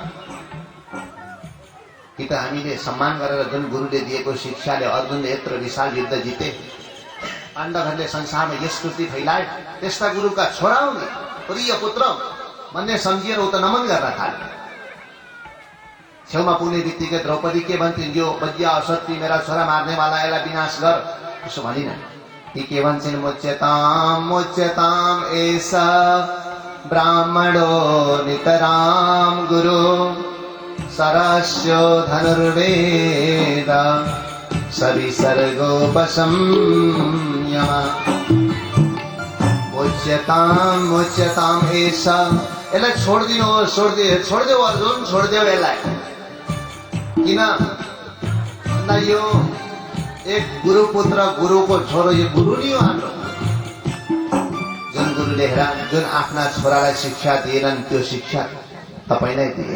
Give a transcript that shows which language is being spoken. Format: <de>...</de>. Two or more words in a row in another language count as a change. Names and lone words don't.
<ne>कि त हामीले सम्मान गरेर जुन गुरुले दिएको शिक्षाले अर्जुनले यत्रो विशाल युद्ध जिते, पाण्डवहरूले संसारमा यस कृति फैलाए, त्यस्ता गुरुका छोरा हुने प्रिय पुत्र भन्ने सम्झिएर ऊ त नमन गर्न थाले। छेउमा पुग्ने बित्तिकै द्रौपदी के भन्थिन्, यो बज्या असत्य मेरा छोरा मार्नेवाला, यसलाई विनाश गर। उसो भनिन। ती के भन्छन्,</ne> <sa>मुच्यताम एषा ब्राह्मणो नितराम गुरु सरस्यो धनुर्वेद सविसर्गोपसंयम। मुच्यताम एषा,</sa> <ne>यसलाई छोडिदिनुहोस्, छोडिदेऊ अर्जुन, छोडिदेऊ यसलाई। किन भन्दा यो एक गुरुपुत्र, गुरुको छोरो, यो गुरु नि हो हाम्रो। जुन गुरुले जुन आफ्ना छोरालाई शिक्षा दिएनन् त्यो शिक्षा तपाईँलाई दिए।</ne>